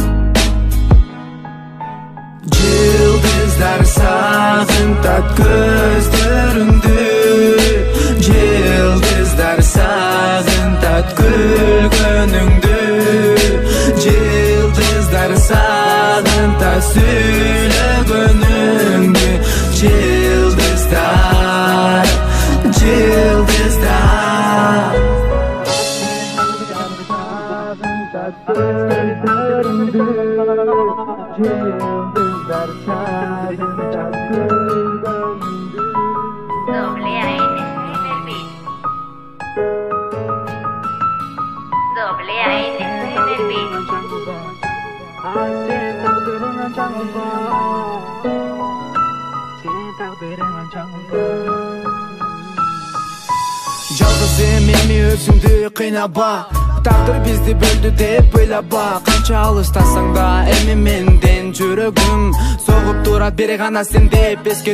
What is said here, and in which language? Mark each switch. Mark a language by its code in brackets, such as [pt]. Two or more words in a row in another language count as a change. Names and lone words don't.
[ky] Жылдыздар сагынтат көздөрүңдү, жылдыздар сагынтат күлгөнүңдү, жылдыздар сагынтат сүйлөгөнүңдү, жылдыздар, жылдыздар. [es] Doble AN en el beat. Doble AN en el beat. [ky] Жалгыз эми өзүңдү кыйнаба, тагдыр бизди бөлдү деп ыйлаба, канча алыстасаң да эми менден жүрөгүм согуп турат бир гана сен деп, эске